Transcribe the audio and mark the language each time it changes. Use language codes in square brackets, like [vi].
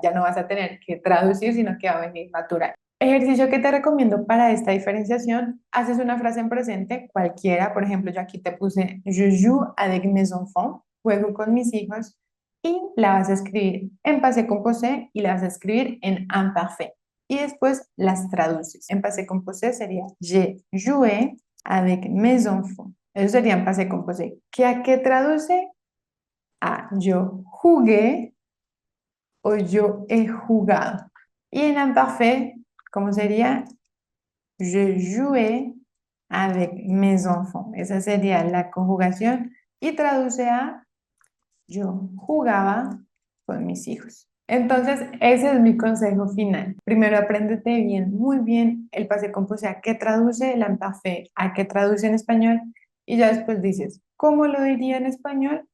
[es] Ya no vas a tener que traducir, sino que va a venir natural. Ejercicio que te recomiendo para esta diferenciación, haces una frase en presente, cualquiera, por ejemplo, yo aquí te puse [fr] je joue avec mes enfants, [es] juego con mis hijos, y la vas a escribir en passé composé y la vas a escribir en imparfait. Y después las traduces. [fr] En passé composé [es] sería [fr] j'ai joué avec mes enfants. [es] Eso sería en passé composé. ¿Qué a qué traduce? A yo jugué o yo he jugado. Y en imparfait, ¿cómo sería? [fr] Je jouais avec mes enfants. [es] Esa sería la conjugación y traduce a yo jugaba con mis hijos. Entonces, ese es mi consejo final. Primero, apréndete bien, muy bien el passé composé, a qué traduce el imparfait, a qué traduce en español, y ya después dices, ¿cómo lo diría en español?